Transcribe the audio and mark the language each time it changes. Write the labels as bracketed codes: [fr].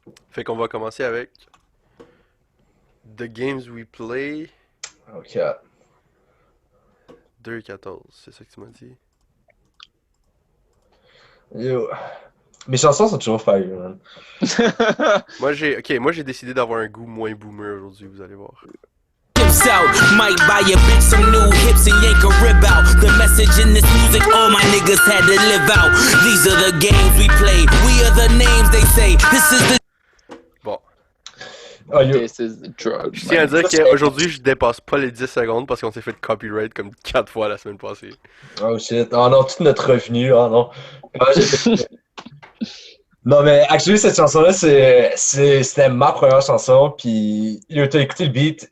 [fr] Fait qu'on va commencer avec The Games We Play. Ok. 2-14, c'est ça que tu m'as dit. [en] Yo. [fr] Mes chansons sont toujours [en] fire, man. [fr] Moi j'ai décidé d'avoir un goût moins boomer aujourd'hui, vous allez voir. [en] Out. Might buy a bitch some new hips and yank a rib out. The message in this music, all my niggas had to live out. These are the games we play. We are the names they say. This is the... [fr] Bon. [en] This is the drug. [fr] Je tiens à dire qu'aujourd'hui, je dépasse pas les 10 secondes parce qu'on s'est fait copyright comme 4 fois la semaine passée. [en] Oh shit. [fr] Oh non, tout notre revenu. Oh non. Non, mais actually, cette chanson-là, c'était ma première chanson, puis t'as écouté le beat.